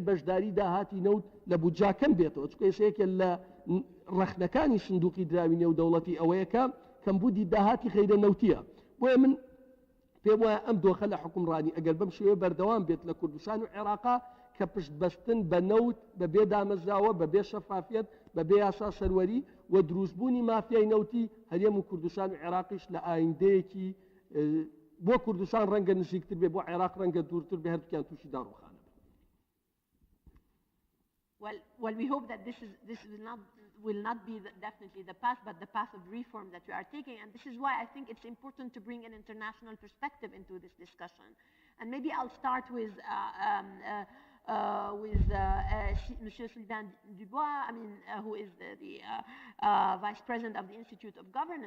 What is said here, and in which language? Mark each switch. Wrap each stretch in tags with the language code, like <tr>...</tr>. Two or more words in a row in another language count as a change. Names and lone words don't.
<ckb>بەشداری داهاتی نەوت لە بودجاکەم بێتەوە چکە ئێسەیەکە لە ڕەخنەکانی سندوقی دراوی نێودەوڵەتی ئەوەیەکە کەمبوودی داهاتی خەیرە نەوتیە بۆیە من پێم وایە ئەم دۆخە لە حکومڕانی ئەگەر بەم شێوەیە بەردەوام بێت لە کوردستان و عێراقا کە پشت بەستن بە نەوت بەبێ دامەزراوە بەبێ شەفافیت بەبێ یاسا سەروەری و دروستبوونی مافیای نەوتی هەرێم و کوردستان و عێراقیش لە ئایندەیەکی بۆ کوردستان ڕەنگە نزیکتر بێ بۆ عێراق ڕەنگە دوورتر بێ هەردووکیان تووشی داڕوخانە.</ckb> <en>Well, we hope that this will not be definitely the path, but the path of reform that we are taking. And this is why I think it's important to bring an international perspective into this discussion. And maybe I'll start with Monsieur Sylvain Dubois, who is the Vice President of the Institute of Governance.</en>